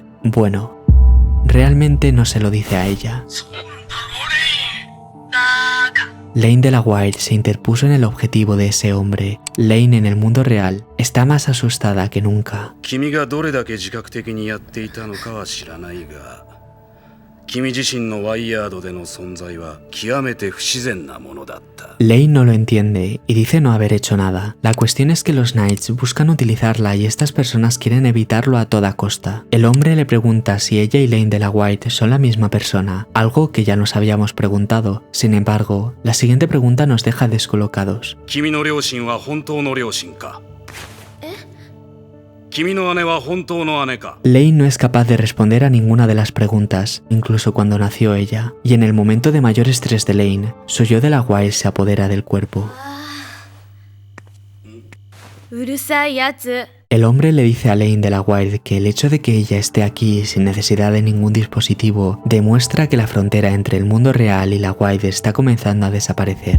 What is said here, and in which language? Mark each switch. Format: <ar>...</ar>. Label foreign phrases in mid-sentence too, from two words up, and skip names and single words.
<es>Bueno, realmente no se lo dice a ella. Lane de la Wire se interpuso en el objetivo de ese hombre. Lane en el mundo real está más asustada que nunca.</es> <ja>君自身のワイヤードでの存在は極めて不自然なものだった。</ja> <es>Lane no lo entiende y dice no haber hecho nada. La cuestión es que los Knights buscan utilizarla y estas personas quieren evitarlo a toda costa. El hombre le pregunta si ella y Lane de la White son la misma persona, algo que ya nos habíamos preguntado. Sin embargo, la siguiente pregunta nos deja descolocados.</es> <ja>¿君の両親は本当の両親か？君の姉は本当の姉か?</ja> <es>Lane no es capaz de responder a ninguna de las preguntas, incluso cuando nació ella. Y en el momento de mayor estrés de Lane, su yo de la White se apodera del cuerpo. El hombre le dice a Lane de la White que el hecho de que ella esté aquí sin necesidad de ningún dispositivo demuestra que la frontera entre el mundo real y la White está comenzando a desaparecer.</es>